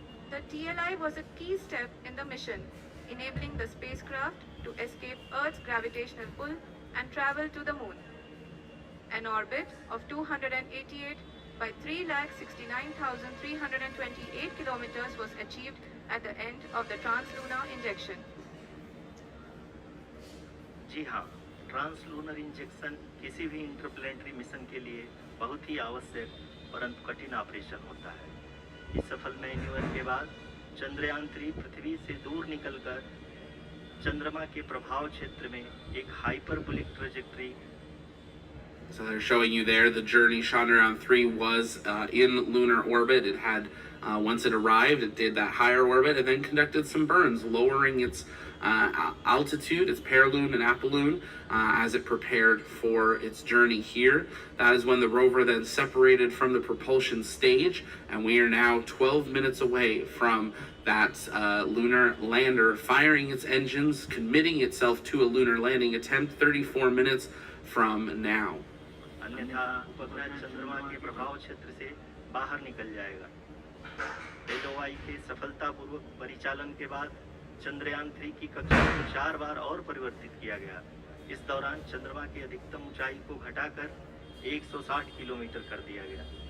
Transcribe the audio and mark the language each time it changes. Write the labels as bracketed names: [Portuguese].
[English] The TLI was a key step in the mission, enabling the spacecraft to escape Earth's gravitational pull and travel to the Moon. An orbit of 288 by 3,69,328 kilometers was achieved at the end of the trans-lunar injection. [Hindi] जी हाँ, translunar injection किसी भी interplanetary mission के लिए बहुत ही आवश्यक परंतु कठिन operation होता है। इस सफल मैन्यूवर के बाद चंद्रयान 3 पृथ्वी से दूर निकलकर चंद्रमा के प्रभाव क्षेत्र में एक hyperbolic trajectory. [English] So they're showing you there the journey. Chandrayaan-3 was in lunar orbit. It had, once it arrived, it did that higher orbit and then conducted some burns, lowering its altitude, its periloon and apiloon, as it prepared for its journey here. That is when the rover then separated from the propulsion stage, and we are now 12 minutes away from that lunar lander firing its engines, committing itself to a lunar landing attempt 34 minutes from now. [Hindi] अन्यथा उपग्रह चंद्रमा के प्रभाव क्षेत्र से बाहर निकल जाएगा. LOI के सफलतापूर्वक परिचालन के बाद चंद्रयान 3 की कक्षा को 4 बार और परिवर्तित किया गया. इस दौरान चंद्रमा की अधिकतम ऊंचाई को घटाकर 160 किलोमीटर कर दिया गया.